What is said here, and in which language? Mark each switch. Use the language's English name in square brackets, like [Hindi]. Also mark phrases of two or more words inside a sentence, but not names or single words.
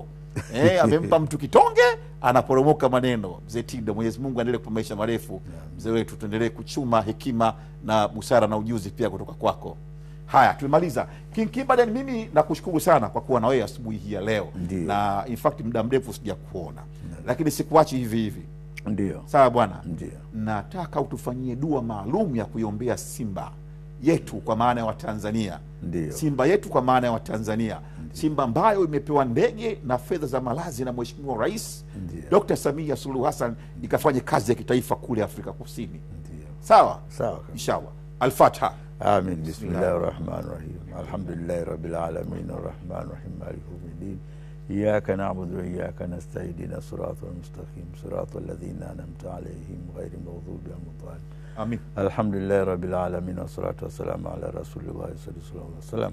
[Swahili] Amempa mtu kitonge anaporomoka maneno. Mzee Tido, Mwenyezi Mungu aendelee kupa maisha marefu. Mzee wetu, tuendelee kuchuma hekima na busara na ujuzi pia kutoka kwako. Haya, tumemaliza. King Kibaden, mimi nakushukuru sana kwa kuwa na wewe asubuhi hii ya leo. Ndiyo. Na [English] in fact [Swahili] muda mrefu sijakuona. Lakini sikuachi hivi hivi. Ndio. Sawa bwana? Ndio. Nataka utufanyie dua maalum ya kuiombea Simba yetu kwa maana ya Watanzania. Ndio. Simba yetu kwa maana ya Watanzania. Simba ambayo imepewa ndege na fedha za malazi na Mheshimiwa Rais Dr. Samia Suluhu Hassan ikafanye kazi ya kitaifa kule Afrika Kusini. Ndio. Sawa? Sawa. [Arabic] إن شاء الله. الفاتحة. Amin. بسم الله الرحمن الرحيم. الحمد لله رب العالمين الرحمن الرحيم مالك يوم الدين. إياك نعبد وإياك نستعين اهدنا الصراط المستقيم صراط الذين أنعمت عليهم غير المغضوب عليهم. Amin. الحمد لله رب العالمين والصلاة والسلام على رسول الله صلى الله عليه وسلم.